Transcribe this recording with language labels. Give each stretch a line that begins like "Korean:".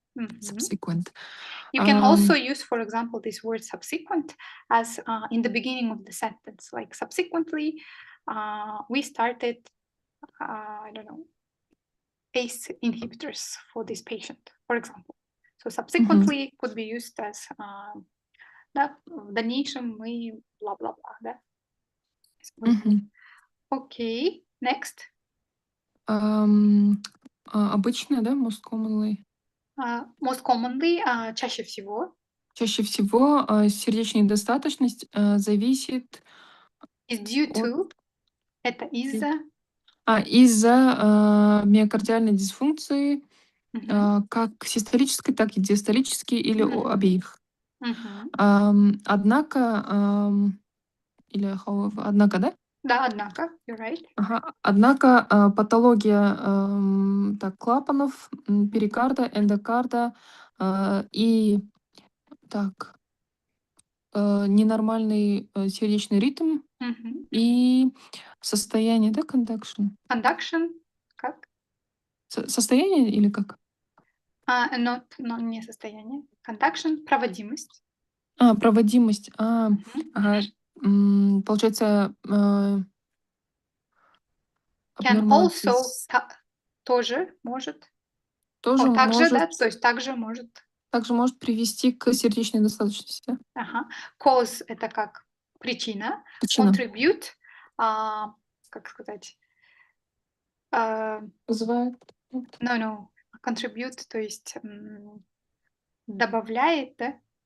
English: Мгм. Subsequent. You can also use, for example, this word subsequent as in the beginning of the sentence, like subsequently, we started, I don't know, ACE inhibitors for this patient, for example. So subsequently could be used as,
Russian: да, в дальнейшем мы бла-бла-бла, да, использовали.
English: Окей, next.
Russian: Обычно, да,
English: most commonly. Most commonly,
Russian: чаще всего. Чаще всего сердечная недостаточность зависит
English: Is due to,
Russian: это из-за. Из-за миокардиальной дисфункции, как систолической, так и диастолической, или обеих. Однако, или однако, да? Да, однако,
English: you're right.
Russian: Однако патология так, клапанов, перикарда, эндокарда и так, ненормальный сердечный ритм и состояние, да, conduction? Conduction, как? Состояние или как? Not, не состояние. Conduction, проводимость. Проводимость. Получается,
English: Can also,
Russian: тоже может. Тоже также, может, да, то есть также может. Также может привести к сердечной недостаточности, да? Ага. Cause это как причина. Причина. Contribute, как сказать? Вызывает.
English: No.
Russian: Contribute, то есть добавляет, да?